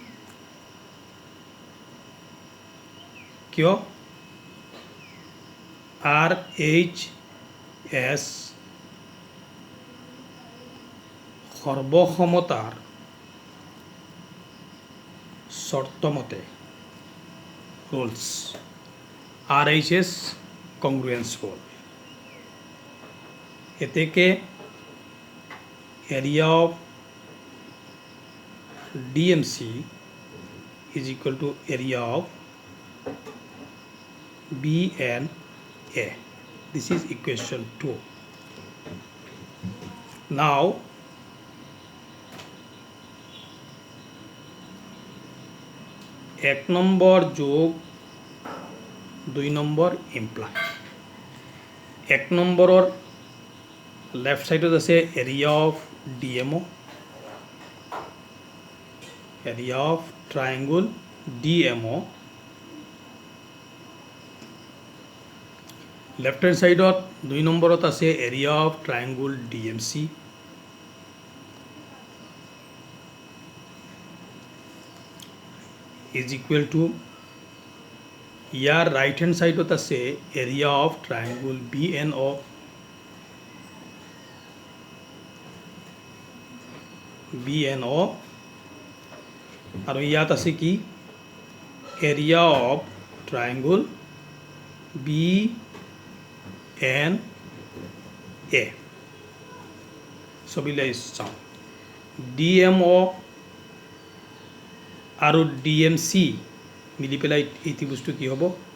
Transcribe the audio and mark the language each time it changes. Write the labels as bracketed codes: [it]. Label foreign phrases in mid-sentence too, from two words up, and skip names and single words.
[as] কিয় আৰ এইচ এছ সৰ্বসমতাৰ [en] শৰ্তমতে rules RHS congruence rule এতেকে area of DMC is equal to area of BNA. This is equation 2. Now [as] এক নম্বর যোগ 2 নম্বর ইমপ্লাই এক নম্বৰৰ [en] left side [as] আছে [en] area of DMO area of triangle DMO left hand side [as] 2 নম্বৰত আছে [en] area of triangle DMC is equal to [as] ইয়াৰ [en] right hand side [as] আছে [en] area of triangle BNO [as] আৰু ইয়াত আছে কি [en] area of triangle BNA [as] ছবিলাই চাওঁ DMO আৰু DMC মিলি পেলাই এই ত্ৰিভুজটো কি হ'ব